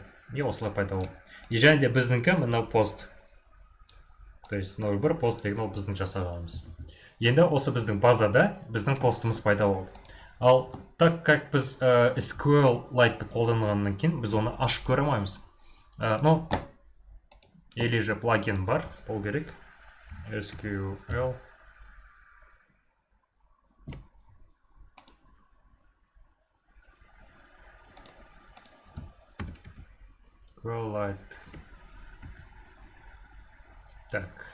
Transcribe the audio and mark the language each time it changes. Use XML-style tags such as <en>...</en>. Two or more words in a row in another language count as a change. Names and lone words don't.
<kk>И осылай пайда болды. И және де біздіңкі мынау пост.</kk> <ru>То есть</ru> <kk>мынау бір пост деген ол біздің жасағанымыз. Енді осы біздің базада біздің постымыз пайда болды. Ал</kk> <ru>так как</ru> <kk>біз SQLite қолданғаннан кейін біз оны ашып көре алмаймыз.</kk> <ru>Ну, или же</ru> <kk>плагин бар, болу керек. SQL SQLite.</kk> <ru>Так.</ru>